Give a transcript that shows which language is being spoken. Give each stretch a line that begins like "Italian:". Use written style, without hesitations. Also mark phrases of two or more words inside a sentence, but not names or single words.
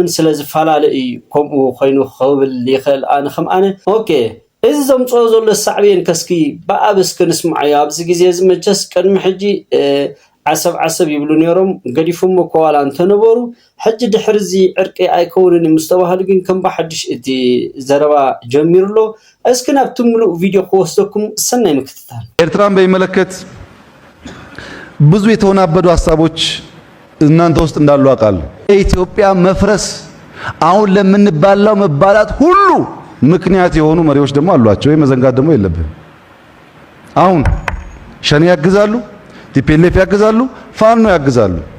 Tigrinya: ስለ ዝፈላለ እዩ ከምኡ ኮይኑ ክብል ይኽእል ኣነ ከም ኣነ ኦኬ እዚ ዘምፅኦ ዘሎ ሳዕቤን ከስኪ ብኣብስ ክንስማዕ ኣብዚ ግዜ ዝመቸስ ቅድሚ ሕጂ ዓሰብ ይብሉ ነይሮም ገዲፎም ኮዋላ እንተነበሩ ሕጂ ድሕርዚ ዕርቂ ኣይከውንን ምስተባሃሉ ግን ከም ብሓድሽ እቲ ዘረባ ጀሚሩሎ እስኪ ናብቲ ሙሉእ ቪድዮ ክወስደኩም ሰናይ ምክትታል
Amharic: ኤርትራን በሚመለከት ብዙ የተወናበዱ ሀሳቦች እናንተ ውስጥ እንዳሉ አውቃለሁ የኢትዮጵያ መፍረስ አሁን ለምንባላው መባላት ሁሉ ምክንያት የሆኑ መሪዎች ደግሞ አሏቸው የመዘንጋት ደግሞ የለብንም አሁን ሸኔ ያግዛሉ ቲፒኤልኤፍ ያግዛሉ ፋኖ ያግዛሉ